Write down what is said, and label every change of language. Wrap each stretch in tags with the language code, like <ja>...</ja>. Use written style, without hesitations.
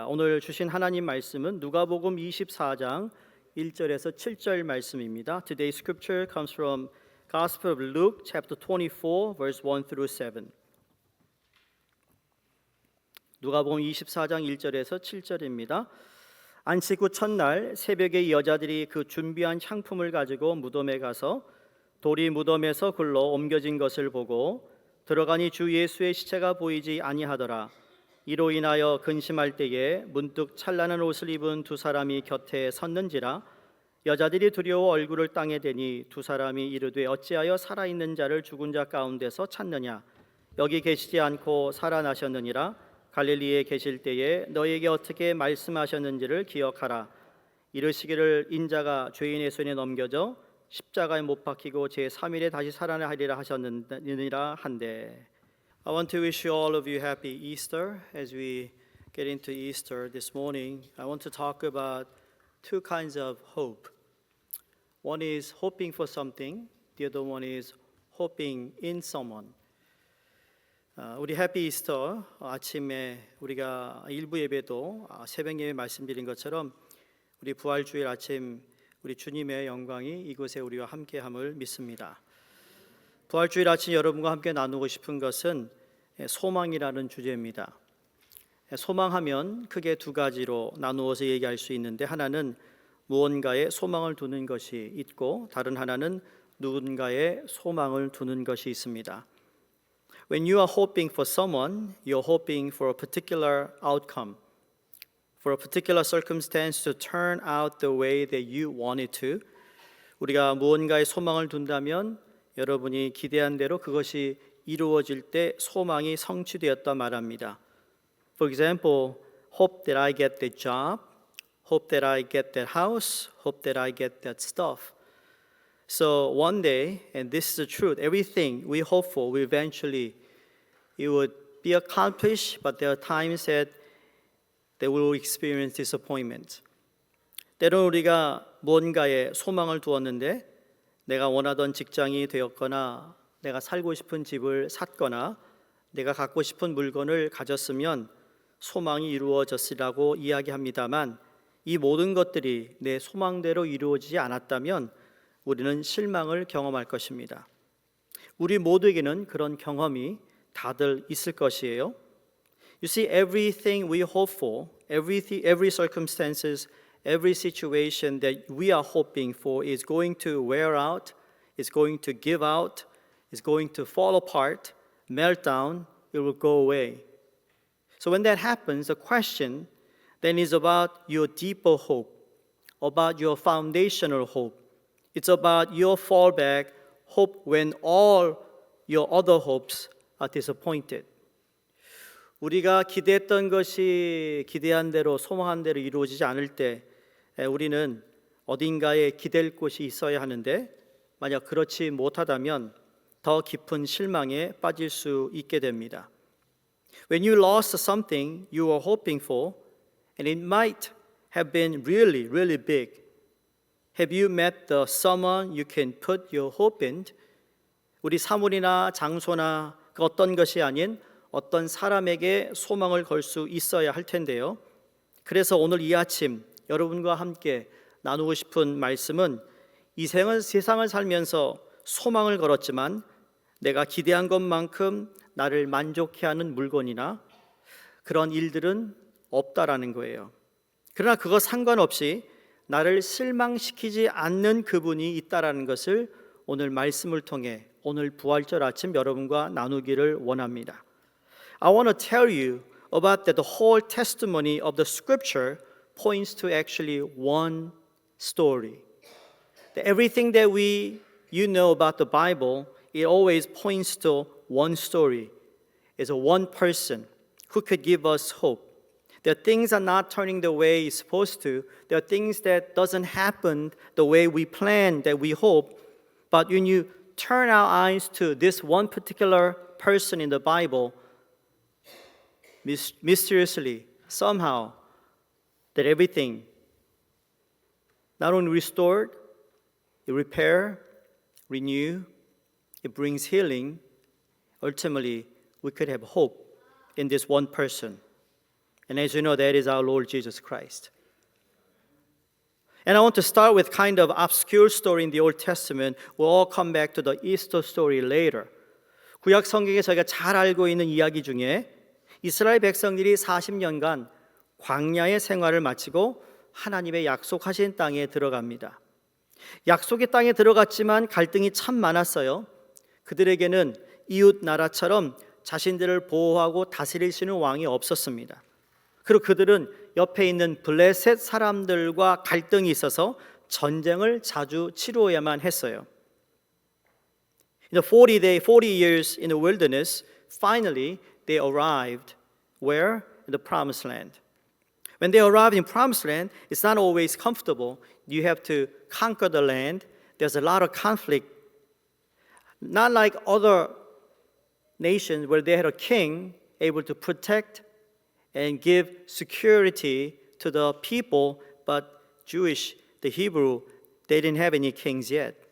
<ko>오늘 주신 하나님 말씀은 누가복음 24장 1절에서 7절 말씀입니다.</ko> <en>Today's scripture comes from Gospel of Luke chapter 24 verse 1 through 7.</en> <ko>누가복음 24장 1절에서 7절입니다. 안식 후 첫날 새벽에 이 여자들이 그 준비한 향품을 가지고 무덤에 가서 돌이 무덤에서 굴러 옮겨진 것을 보고 들어가니 주 예수의 시체가 보이지 아니하더라. 이로 인하여 근심할 때에 문득 찬란한 옷을 입은 두 사람이 곁에 섰는지라. 여자들이 두려워 얼굴을 땅에 대니 두 사람이 이르되 어찌하여 살아있는 자를 죽은 자 가운데서 찾느냐. 여기 계시지 않고 살아나셨느니라. 갈릴리에 계실 때에 너에게 어떻게 말씀하셨는지를 기억하라. 이르시기를 인자가 죄인의 손에 넘겨져 십자가에 못 박히고 제3일에 다시 살아나리라 하셨느니라 한데.</ko> <en>I want to wish you all of you happy Easter. As we get into Easter this morning, I want to talk about two kinds of hope. One is hoping for something. The other one is hoping in someone.</en> <ko>우리</ko> <en>해피 이스터</en> <ko>아침에 우리가 일부 예배도 새벽 예배 말씀드린 것처럼 우리 부활주일 아침 우리 주님의 영광이 이곳에 우리와 함께함을 믿습니다. 부활주일 아침 여러분과 함께 나누고 싶은 것은 소망이라는 주제입니다. 소망하면 크게 두 가지로 나누어서 얘기할 수 있는데, 하나는 무언가에 소망을 두는 것이 있고 다른 하나는 누군가의 소망을 두는 것이 있습니다.</ko> <en>When you are hoping for someone, you're hoping for a particular outcome, for a particular circumstance to turn out the way that you want it to.</en> <ko>우리가 무언가에 소망을 둔다면 여러분이 기대한 대로 그것이 이루어질 때 소망이 성취되었다 말합니다.</ko> <en>For example, hope that I get the job, hope that I get that house, hope that I get that stuff. So one day, and this is the truth, everything we hope for will eventually, it would be accomplished, but there are times that we will experience disappointment.</en> <ko>때론 우리가 무언가에 소망을 두었는데 내가 원하던 직장이 되었거나 내가 살고 싶은 집을 샀거나 내가 갖고 싶은 물건을 가졌으면 소망이 이루어졌으라고 이야기합니다만, 이 모든 것들이 내 소망대로 이루어지지 않았다면 우리는 실망을 경험할 것입니다. 우리 모두에게는 그런 경험이 다들 있을 것이에요.</ko> <en>You see, everything we hope for, every circumstances, every situation that we are hoping for is going to wear out, is going to give out, is going to fall apart, melt down, it will go away. So when that happens, the question then is about your deeper hope, about your foundational hope. It's about your fallback hope when all your other hopes are disappointed.</en> <ko>우리가 기대했던 것이 기대한 대로 소망한 대로 이루어지지 않을 때 우리는 어딘가에 기댈 곳이 있어야 하는데, 만약 그렇지 못하다면 더 깊은 실망에 빠질 수 있게 됩니다.</ko> <en>When you lost something you were hoping for, and it might have been really, really big, have you met the someone you can put your hope in?</en> <ko>우리 사물이나 장소나 그 어떤 것이 아닌 어떤 사람에게 소망을 걸 수 있어야 할 텐데요. 그래서 오늘 이 아침 여러분과 함께 나누고 싶은 말씀은, 이 세상을 살면서 소망을 걸었지만 내가 기대한 것만큼 나를 만족해 하는 물건이나 그런 일들은 없다라는 거예요. 그러나 그거 상관없이 나를 실망시키지 않는 그분이 있다라는 것을 오늘 말씀을 통해 오늘 부활절 아침 여러분과 나누기를 원합니다.</ko> <en>I want to tell you about that the whole testimony of the scripture points to actually one story. That everything that you know about the Bible, it always points to one story. It's a one person who could give us hope. That things are not turning the way it's supposed to. There are things that doesn't happen the way we plan, that we hope. But when you turn our eyes to this one particular person in the Bible, mysteriously, somehow, that everything not only restored, it repair, renew, it brings healing. Ultimately, we could have hope in this one person. And as you know, that is our Lord Jesus Christ. And I want to start with kind of obscure story in the Old Testament. We'll all come back to the Easter story later.</en> <ko>구약 성경에 저희가 잘 알고 있는 이야기 중에 이스라엘 백성들이 40년간 광야의 생활을 마치고 하나님의 약속하신 땅에 들어갑니다. 약속의 땅에 들어갔지만 갈등이 참 많았어요. 그들에게는 이웃 나라처럼 자신들을 보호하고 다스릴 수 있는 왕이 없었습니다. 그리고 그들은 옆에 있는 블레셋 사람들과 갈등이 있어서 전쟁을 자주 치루어야만 했어요.</ko> <en>In the 40 years in the wilderness, finally they arrived where? In the promised land. When they arrived in promised land, it's not always comfortable. You have to conquer the land. There's a lot of conflict. Not like other nations where they had a king able to protect and give security to the people, but the Hebrew, they didn't have any kings yet.</en>